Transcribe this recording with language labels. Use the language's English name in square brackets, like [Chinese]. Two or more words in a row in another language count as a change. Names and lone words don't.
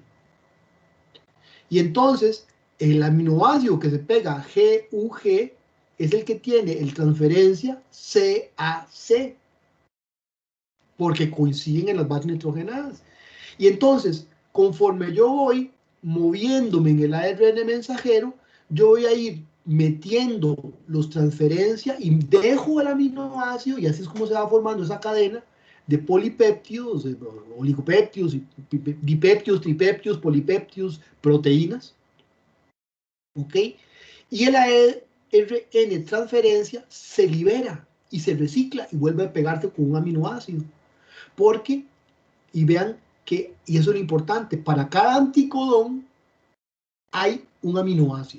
[Spanish] Y entonces, el aminoácido que se pega GUG es el que tiene el transferencia CAC, porque coinciden en las bases nitrogenadas. Y entonces, conforme yo voy moviéndome en el ARN mensajero, yo voy a ir metiendo los transferencias y dejo el aminoácido, y así es como se va formando esa cadena de polipéptidos, oligopéptidos, dipéptidos, tripéptidos, polipéptidos, proteínas. ¿Ok? Y el ARN transferencia se libera y se recicla y vuelve a pegarse con un aminoácido. Porque, y vean que, y eso es lo importante, para cada anticodón hay un aminoácido.